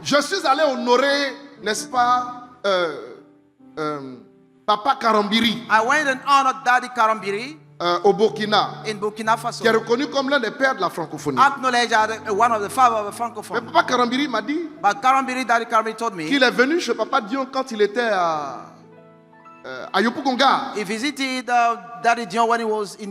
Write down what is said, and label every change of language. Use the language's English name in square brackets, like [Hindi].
[French] Je suis allé honorer, n'est-ce pas, Papa Karambiri [English] I went and honored Daddy Karambiri [French] au Burkina, [English] in Burkina Faso. [French] qui est reconnu comme l'un des pères de la francophonie. [English] Acknowledged as one of the fathers of the [French] Mais [English] francophone. [French] Papa Karambiri m'a dit [English] But Karambiri, Daddy Karambiri told me [French] qu'il est venu chez Papa Dion quand il était à Yopougonga. [English] He visited Daddy Dion when he was in